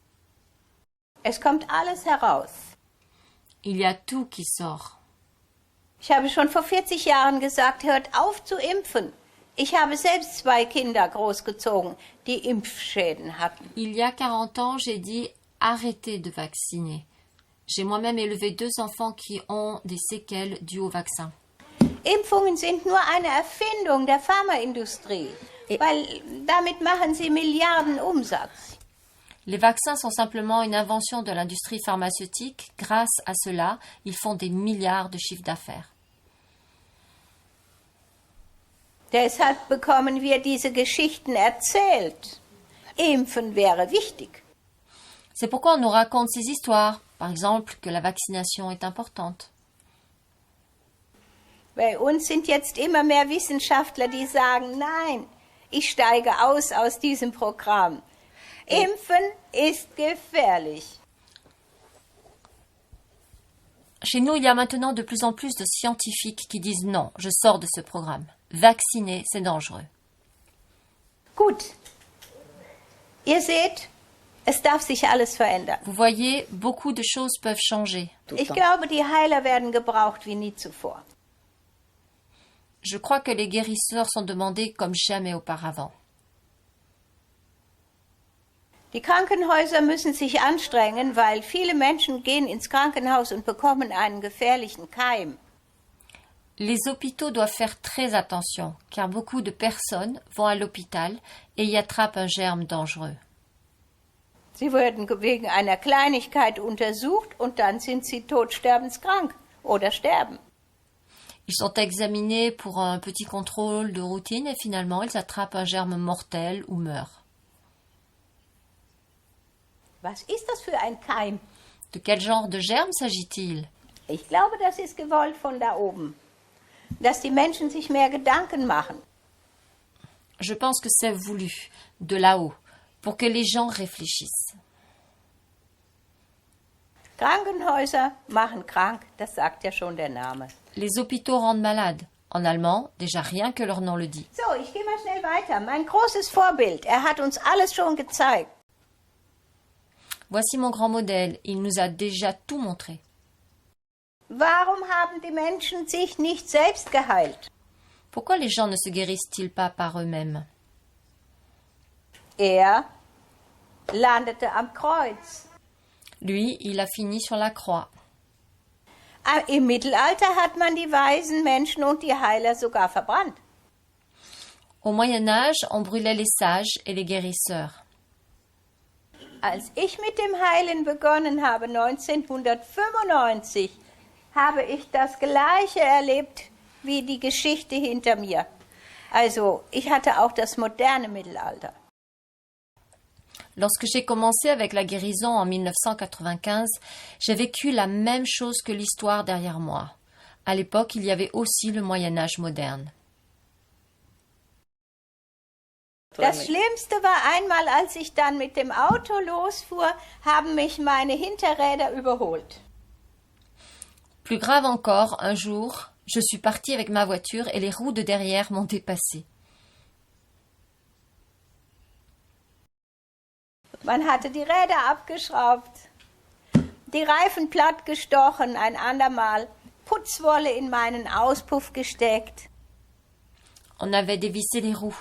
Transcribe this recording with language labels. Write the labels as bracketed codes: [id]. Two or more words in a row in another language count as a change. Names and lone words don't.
[de] Es kommt alles heraus. [fr] Il y a tout qui sort. [de] Ich habe schon vor 40 Jahren gesagt, hört auf zu impfen. Ich habe selbst 2 Kinder großgezogen, die Impfschäden hatten. [fr] Il y a 40 ans, j'ai dit arrêtez de vacciner. J'ai moi-même élevé 2 enfants qui ont des séquelles dues au vaccin. [de] Impfungen sind nur eine Erfindung der Pharmaindustrie, weil damit machen sie Milliarden Umsatz. [fr] Les vaccins sont simplement une invention de l'industrie pharmaceutique. Grâce à cela, ils font des milliards de chiffres d'affaires. [de] Deshalb bekommen wir diese Geschichten erzählt. Impfen wäre wichtig. [fr] C'est pourquoi on nous raconte ces histoires, par exemple que la vaccination est importante. [de] Bei uns sind jetzt immer mehr Wissenschaftler, die sagen, nein, ich steige aus diesem Programm. Impfen ist gefährlich. [fr] Chez nous, il y a maintenant de plus en plus de scientifiques qui disent non, je sors de ce programme. Vacciner, c'est dangereux. [de] Gut. Ihr seht, es darf sich alles verändern. [fr] Vous voyez, beaucoup de choses peuvent changer. [de] Ich glaube, die Heiler werden gebraucht wie nie zuvor. [fr] Je crois que les guérisseurs sont demandés comme jamais auparavant. [de] Die Krankenhäuser müssen sich anstrengen, weil viele Menschen gehen ins Krankenhaus und bekommen einen gefährlichen Keim. [fr] Les hôpitaux doivent faire très attention, car beaucoup de personnes vont à l'hôpital et y attrapent un germe dangereux. [de] Sie werden wegen einer Kleinigkeit untersucht und dann sind sie todsterbenskrank oder sterben. [fr] Ils sont examinés pour un petit contrôle de routine et finalement ils attrapent un germe mortel ou meurent. [de] Was ist das für ein Keim? [fr] De quel genre de germe s'agit-il? [de] Ich glaube, das ist gewollt von da oben, dass die Menschen sich mehr Gedanken machen. [fr] Je pense que c'est voulu, de là-haut, pour que les gens réfléchissent. [de] Krankenhäuser machen krank, das sagt ja schon der Name. [fr] Les hôpitaux rendent malades. En allemand, déjà rien que leur nom le dit. [de] So, ich gehe mal schnell weiter. Mein großes Vorbild, er hat uns alles schon gezeigt. [fr] Voici mon grand modèle, il nous a déjà tout montré. [de] Warum haben die Menschen sich nicht selbst geheilt? [fr] Pourquoi les gens ne se guérissent-ils pas par eux-mêmes? [de] Er landete am Kreuz. [fr] Lui, il a fini sur la croix. [de] Im Mittelalter hat man die weisen Menschen und die Heiler sogar verbrannt. [fr] Au Moyen Âge, on brûlait les sages et les guérisseurs. [de] Als ich mit dem Heilen begonnen habe, 1995, habe ich das Gleiche erlebt wie die Geschichte hinter mir. Also, ich hatte auch das moderne Mittelalter. [fr] Lorsque j'ai commencé avec la guérison en 1995, j'ai vécu la même chose que l'histoire derrière moi. À l'époque, il y avait aussi le Moyen Âge moderne. [de] Das Schlimmste war einmal, als ich dann mit dem Auto losfuhr, haben mich meine Hinterräder überholt. [fr] Plus grave encore, un jour, je suis partie avec ma voiture et les roues de derrière m'ont dépassée. [de] Man hatte die Räder abgeschraubt, die Reifen platt gestochen, ein andermal Putzwolle in meinen Auspuff gesteckt. [fr] On avait dévissé les roues.